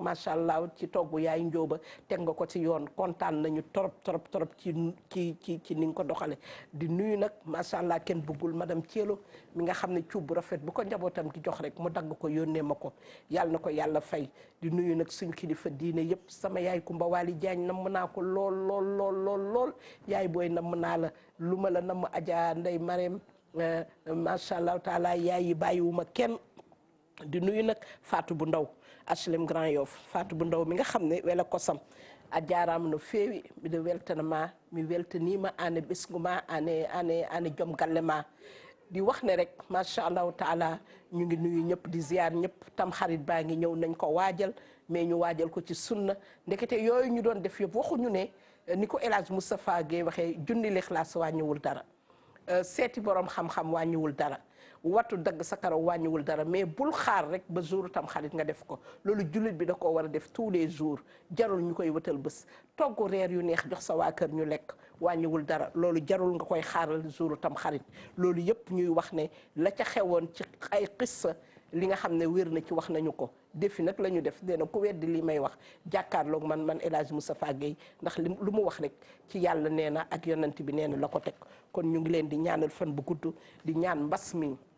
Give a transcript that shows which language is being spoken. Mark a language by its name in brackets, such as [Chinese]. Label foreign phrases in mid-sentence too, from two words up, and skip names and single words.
[Arabic] ما شاء الله [Wolof] ci togg yaay njóoba teg nga ko ci yoon kontaan nañu trop ci ni nga ko doxale di nuyu nag [Arabic] ما شاء الله [Wolof] kenn bëggul madame Thielo mi nga xam ne cuub bu rafet bu ko njabootam gi jox rek mu dagg ko yónnee ma ko yàlla na ko yàlla fay di nuyu nag suñ kilifa diine yëpp sama yaay Kumba Waali Jaañ namm naa ko lool yaay booy namm naa la lu ma la namm Adja Ndey Marème [Arabic] ما شاء الله تعالى [Wolof] yaay yi bàyyiwuma kenn di nuyu nag Fatou bu ndaw HLM Grand Yoff Fatou bu ndaw mi nga xam ne [Fula] wela kosam a jaaraama no feewi miɗo weltanama mi weltanima ane ɓesgu ma ane joom galle ma [Wolof] di wax ne rek [Arabic] ما شاء الله تعالى [Wolof] ñu ngi nuyu ñëpp di ziar ñëpp tam xarit baa ngi ñëw nañ ko waajal mais ñu waajal ko ci sunna ndekete yooyu ñu doon def yëpp waxuñu ne ni ko El Hadj Moustapha Guèye waxee junni lixlaas wàññiwul dara seeti borom xam-xam wàññiwul dara wattu dagg sa karaw wàññiwul dara mais bul xaar rek ba jour tam xarit nga def ko loolu jullit bi da koo war a def [French] tous les jours [Wolof] jarul ñu koy wëtal bés togg reer yu neex jox sa waa kër ñu lekk wàññiwul dara loolu jarul nga koy xaaral jour tam xarit loolu yëpp ñuy wax ne la ca xewoon ci ay xissa li nga xam ne wér na ci wax nañu ko defi nag la ñu def nee na ku weddi li may wax jàkkaarloog man El Hadj Moustapha Guèye ndax lu mu wax rek ci yàlla nee na ak yonent bi nee na la ko teg kon ñu ngi leen di ñaanal fan bu gudd di ñaan mbas mi